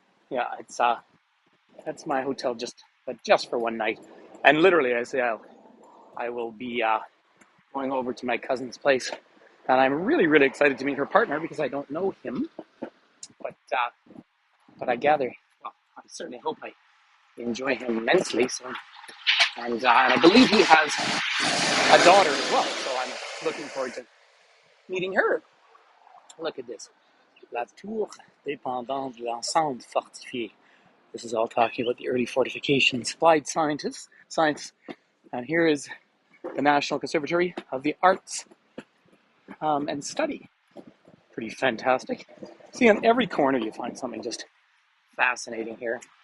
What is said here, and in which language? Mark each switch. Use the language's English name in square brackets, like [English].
[English] Yeah, it's that's my hotel just for one night, and literally I will be going over to my cousin's place, and I'm really, really excited to meet her partner because I don't know him, but I gather, well, certainly hope I enjoy him immensely. So, and I believe he has a daughter as well. So I'm looking forward to meeting her. Look at this. [French] La tour dépendante de l'enceinte fortifiée. [English] This is all talking about the early fortifications. Applied science. And here is the National Conservatory of the Arts and Study. Pretty fantastic. See, on every corner you find something just fascinating here.